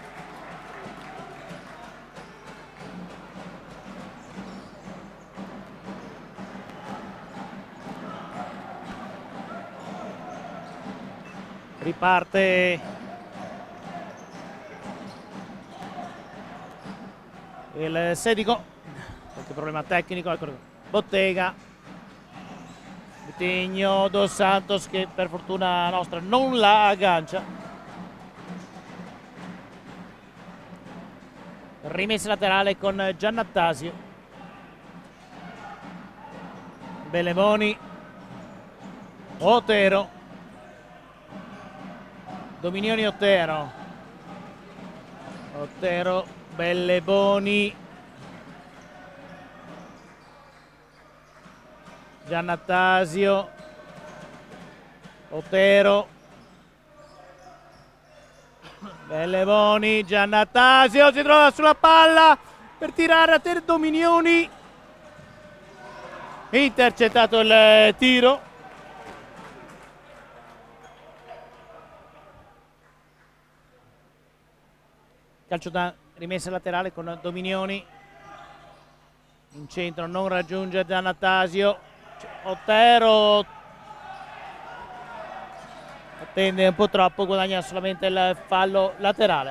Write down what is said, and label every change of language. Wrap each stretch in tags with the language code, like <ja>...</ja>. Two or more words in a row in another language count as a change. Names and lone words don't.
<it>Riparte il Sedico, qualche problema tecnico, ecco, Bottega, Vitigno, Dos Santos che per fortuna nostra non la aggancia. Rimessa laterale con Giannattasio, Bellemoni, Otero, Dominioni, Otero, Belleboni, Giannattasio, Otero, Belleboni, Giannattasio si trova sulla palla per tirare a terra Dominioni, intercettato il tiro. Calcio da rimessa laterale con Dominioni, in centro non raggiunge Giannattasio, Otero attende un po' troppo, guadagna solamente il fallo laterale.</it>